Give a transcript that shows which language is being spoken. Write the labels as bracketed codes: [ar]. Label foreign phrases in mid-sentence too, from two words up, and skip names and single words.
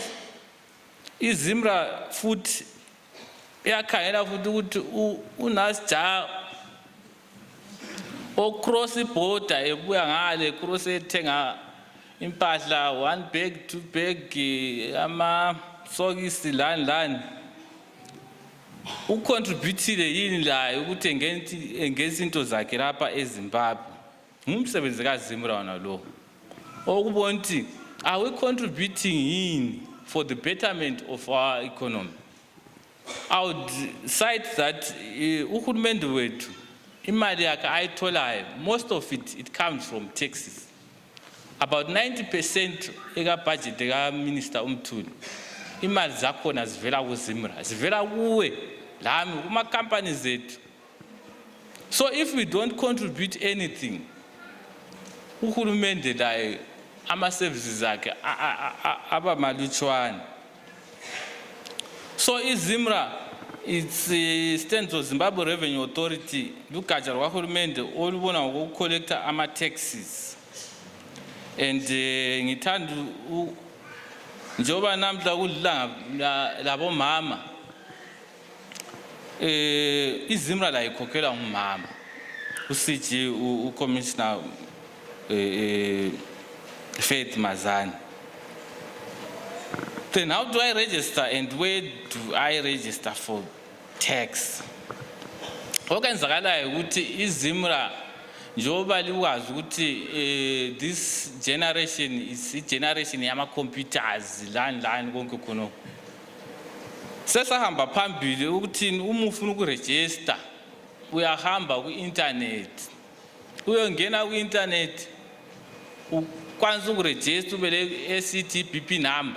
[nd] ZIMRA futhi iyakhangela futhi ukuthi unasija ocross border ebuya ngale cross ethenga impahla 1 bag 2 bag ama sokisi lani ucontributile yini la ukuthi engeza into zakhe lapha eZimbabwe. Ngumsebenzi kaZIMRA wona lo okubona ukuthi [en] are we contributing [nd] yini for the betterment of our economy. [en] I would cite that [nd] uhulumende wethu imali yakhe ayitholayo, [en] most of it comes from taxes. [nd] About 90% eka budget eka Minister Umthuli, imali zakhona zivela kuZimra, zivela kuwe, lami, kuma companies zethu. [en] So if we don't contribute anything, [nd] uhulumende laye ama services akhe aba malutshwana. So iZimra, [en] it's stands for [nd] Zimbabwe Revenue Authority, lugatsha lwakahulumende olubona ngokucollecta ama taxes. And ngithanda njoba namhla kulilanga labo mama, iZimra la ikhokhela ngumama, uCG uCommissioner Faith Mazani. [en] Then how do I register and where do I register for tax? [nd] Okwenzakalayo ukuthi iZimra njoba likwazi ukuthi [en] this generation is generation [nd] yama computers lani konke khonoko. Sesahamba phambili ukuthi uma ufuna ukuregister uyahamba ku-internet. Uyongena ku-internet ukwanisa ukuregister ubele SCT BP number.